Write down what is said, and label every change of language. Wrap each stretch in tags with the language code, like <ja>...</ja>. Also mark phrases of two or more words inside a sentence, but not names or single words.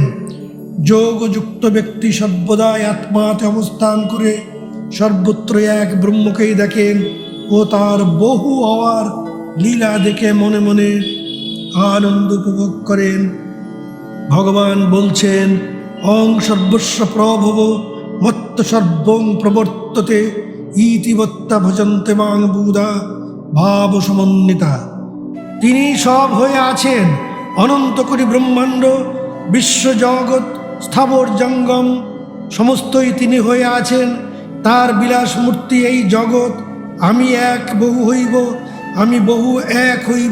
<bn>যোগযুক্ত ব্যক্তি সর্বদাই আত্মাতে অবস্থান করে সর্বত্র এক ব্রহ্মকেই দেখেন ও তার বহু হওয়ার লীলা দেখে মনে মনে আনন্দ উপভোগ করেন। ভগবান বলছেন,</bn> <sa>অং সর্বস্ব প্রভব মত্ত সর্বং প্রবর্ততে ইতিবত্তা ভজন্তে মাং বুধা ভাব সমন্বিতা।</sa> <bn>তিনি সব হয়ে আছেন, অনন্ত কোটি ব্রহ্মাণ্ড বিশ্বজগৎ স্থাবর জঙ্গম সমস্তই তিনি হয়ে আছেন। তার বিলাস মূর্তি এই জগৎ। আমি এক বহু হইব, আমি বহু এক হইব।</bn>